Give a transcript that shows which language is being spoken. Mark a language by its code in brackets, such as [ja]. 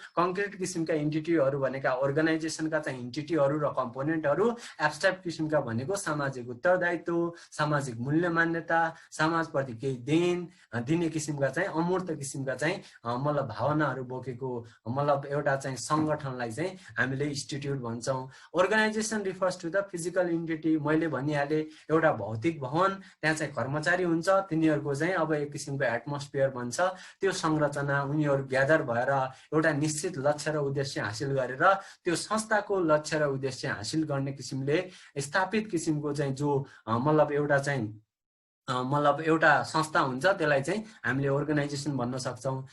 [ne] Concrete किसिमका इन्टिटीहरू भनेका अर्गनाइजेसनका चाहिँ इन्टिटीहरू र कम्पोनेन्टहरू, एब्स्ट्र्याक्ट किसिमका भनेको सामाजिक उत्तरदायित्व, सामाजिक मूल्य मान्यता, समाजप्रति केही दिने किसिमका चाहिँ अमूर्त किसिमका चाहिँ मतलब भावनाहरू बोकेको मतलब एउटा चाहिँ संगठनलाई चाहिँ हामीले इन्स्टिट्युट भन्छौँ। [en] Organisation refers to the physical entity. [ne] मैले भनिहालेँ एउटा भौतिक भवन, त्यहाँ चाहिँ कर्मचारी हुन्छ, तिनीहरूको चाहिँ अब एक किसिमको एटमोस्फियर भन्छ, त्यो संरचना, उनीहरू ग्यादर भएर एउटा निश्चित लक्ष्य र उद्देश्य हासिल गरेर त्यो संस्थाको लक्ष्य र उद्देश्य हासिल गर्ने किसिमले स्थापित किसिमको चाहिँ जो मतलब एउटा चाहिँ मतलब एउटा संस्था हुन्छ, त्यसलाई चाहिँ हामीले अर्गनाइजेसन भन्न सक्छौँ।